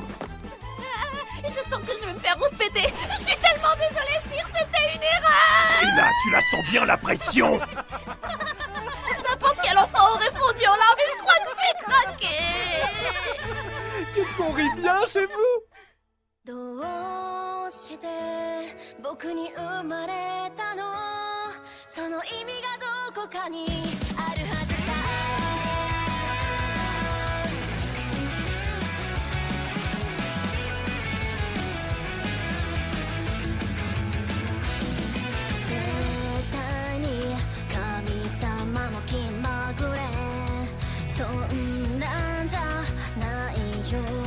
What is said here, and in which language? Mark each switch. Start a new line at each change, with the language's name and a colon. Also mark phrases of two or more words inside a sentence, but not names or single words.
French: Je sens que je vais me faire rouspéter. Je suis tellement désolée, sire, c'était une erreur. Et là, tu la sens bien, la pression. N'importe quel enfant aurait fondu en larmes et je crois que je vais craquer. Qu'est-ce qu'on rit bien chez vous?
Japanese: どうして僕に生まれたのその意味がどこかにあるはずさ絶対に神様も気まぐれそんなんじゃないよ